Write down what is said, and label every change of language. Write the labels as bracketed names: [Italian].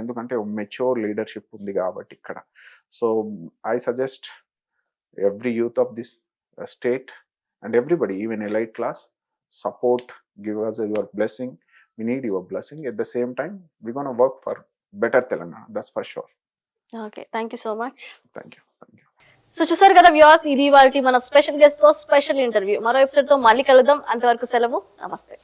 [Telugu] ఎందుకంటే mature leadership ఉంది కాబట్టి ఇక్కడ. [English] So, I suggest every youth of this state and everybody, even elite class, support, give us your blessing. We need your blessing. At the same time, we're going to work for better Telangana. That's for sure. Okay. Thank you so much. Thank you. Thank you. [Telugu] So చూసారు కదా viewers, ఇది ఇవాల్టి మన special guest తో special interview. మరో episode తో మళ్ళీ కలుద్దాం. అంతవరకు సెలవు. నమస్తే.